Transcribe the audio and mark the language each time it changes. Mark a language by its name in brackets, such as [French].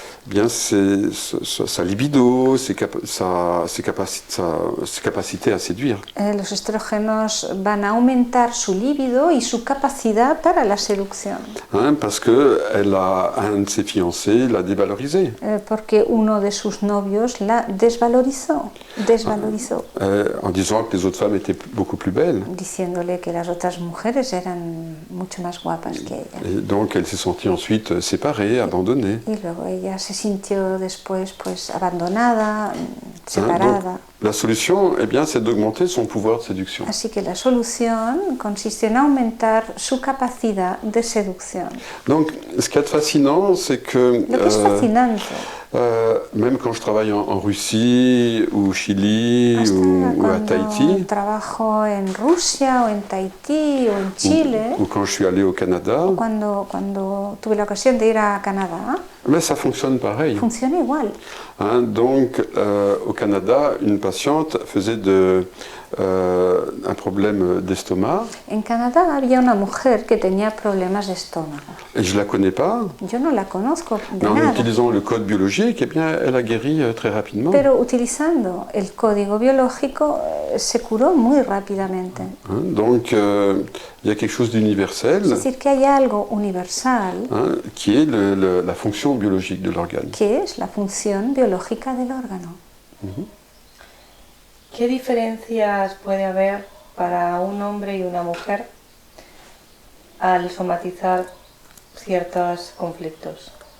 [French] bien c'est sa libido, ses capacités à séduire. [Spanish] Los estrógenos van a aumentar su libido y su capacidad para la seducción. [French] Parce qu'un de ses fiancés l'a dévalorisée. [Spanish] Porque uno de sus novios la desvalorizó. [French] En disant que les autres femmes étaient beaucoup plus belles. [Spanish] Diciéndole que las otras mujeres eran mucho más guapas que ella. [French] Et donc elle s'est sentie ensuite séparée, abandonnée. [Spanish] Y luego ella se sintió después pues abandonada, separada. [French] La solution, eh bien, c'est d'augmenter son pouvoir de séduction. [Spanish] Así que la solución consiste en aumentar su capacidad de seducción. [French] Donc, ce qui est fascinant, c'est que [Spanish] Lo que es fascinante, [French] même quand je travaille en Russie, ou au Chili, ou à Tahiti, [Spanish] trabajo en Rusia o en Tahití o en Chile, [French] ou quand je suis allé au Canada, [Spanish] cuando tuve la ocasión de ir a Canadá, [French] mais ça fonctionne pareil. [Spanish] Funciona igual. [French] Donc, au Canada, une patiente faisait un problème d'estomac. [Spanish] En Canadá había una mujer que tenía problemas de estómago. [French] Et je ne la connais pas. [Spanish] Yo no la conozco de [French] mais en [Spanish] nada. [French] utilisant le code biologique, eh bien, elle a guéri très rapidement. [Spanish] Pero utilizando el código biológico se curó muy rápidamente. [French] Donc, il y a quelque chose d'universel. [Spanish] Es decir, que hay algo universal [French] qui est la fonction biologique de l'organe. [Spanish] Que es la función biológica del órgano. ¿Qué diferencias puede haber para un hombre y una mujer al somatizar ciertos conflictos?